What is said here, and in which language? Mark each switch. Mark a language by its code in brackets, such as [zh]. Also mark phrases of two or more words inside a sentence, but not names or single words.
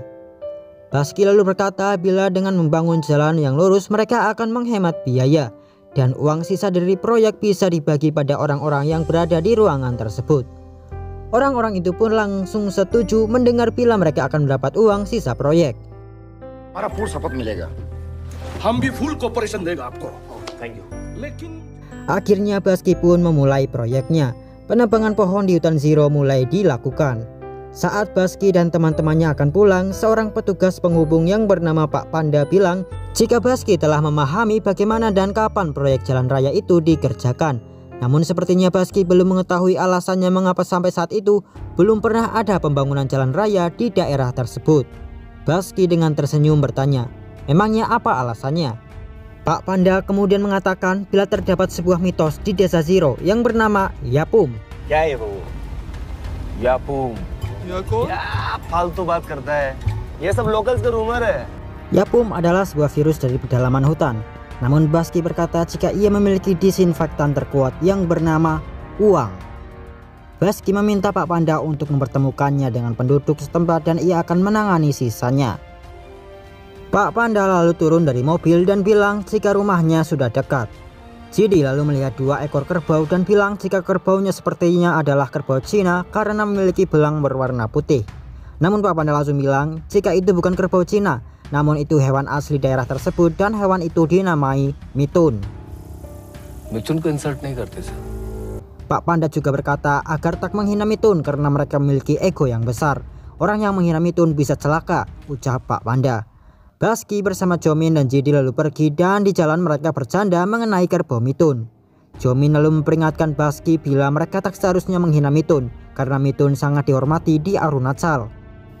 [id] Baski lalu berkata bila dengan membangun jalan yang lurus mereka akan menghemat biaya dan uang sisa dari proyek bisa dibagi pada orang-orang yang berada di ruangan tersebut. Orang-orang itu pun langsung setuju mendengar bila mereka akan mendapat uang sisa proyek. [hi] Para [en] full support [hi] milega. हम भी [en] full cooperation [hi] देगा आपको. [en] Thank you. [id] Akhirnya Baski pun memulai proyeknya. Penebangan pohon di hutan Zero mulai dilakukan. Saat Baski dan teman-temannya akan pulang, seorang petugas penghubung yang bernama Pak Panda bilang jika Baski telah memahami bagaimana dan kapan proyek jalan raya itu dikerjakan. Namun sepertinya Baski belum mengetahui alasannya mengapa sampai saat itu belum pernah ada pembangunan jalan raya di daerah tersebut. Baski dengan tersenyum bertanya, memangnya apa alasannya? Pak Panda kemudian mengatakan bila terdapat sebuah mitos di desa Zero yang bernama Yapum. [hi] क्या है वो? यापूम. क्या फालतू बात करता है? ये सब locals का rumor है. [id] Yapum adalah sebuah virus dari pedalaman hutan. Namun Baski berkata jika ia memiliki disinfektan terkuat yang bernama uang. Baski meminta Pak Panda untuk mempertemukannya dengan penduduk setempat dan ia akan menangani sisanya. Pak Panda lalu turun dari mobil dan bilang jika rumahnya sudah dekat. Jidi lalu melihat dua ekor kerbau dan bilang jika kerbaunya sepertinya adalah kerbau Cina karena memiliki belang berwarna putih. Namun Pak Panda langsung bilang jika itu bukan kerbau Cina, namun itu hewan asli daerah tersebut dan hewan itu dinamai mitun. [hi] मिथुन को इंसल्ट नहीं करते सर. [id] Pak Panda juga berkata agar tak menghina mitun karena mereka memiliki ego yang besar. Orang yang menghina mitun bisa celaka, ucap Pak Panda. Baski bersama Jomin dan Jidi lalu pergi dan di jalan mereka bercanda mengenai kerbau mitun. Jomin lalu memperingatkan Baski bila mereka tak seharusnya menghina mitun karena mitun sangat dihormati di Arunachal.